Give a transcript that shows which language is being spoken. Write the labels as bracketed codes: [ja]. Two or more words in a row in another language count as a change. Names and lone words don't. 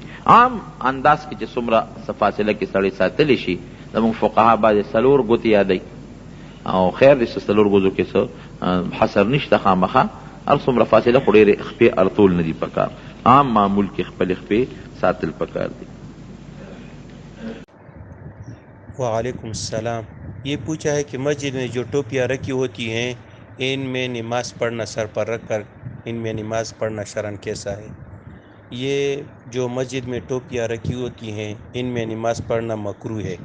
[ps] عام انداز کې چې څومره فاصله کې سړی ساتلی شي زموږ فقها بعضې 4 ګوتې یادوي او خیر دې څه 4 ګوتو کې څه حصر نشته، خامخا هر څومره فاصله خو ډېرې خپې اړتول نه دي پکار. عام معمول کې خپلې خپې ساتل پکار دي. [ar] وعليكم السلام. [ur] یہ پوچھا ہے کہ مسجد میں جو ٹوپیاں رکھی ہوتی ہیں ان میں نماز پڑھنا سر پر رکھ کر ان میں نماز پڑھنا شرعاً کیسا ہے? یہ جو مسجد میں ٹوپیاں رکھی ہوتی ہیں ان میں نماز پڑھنا مکروہ ہے.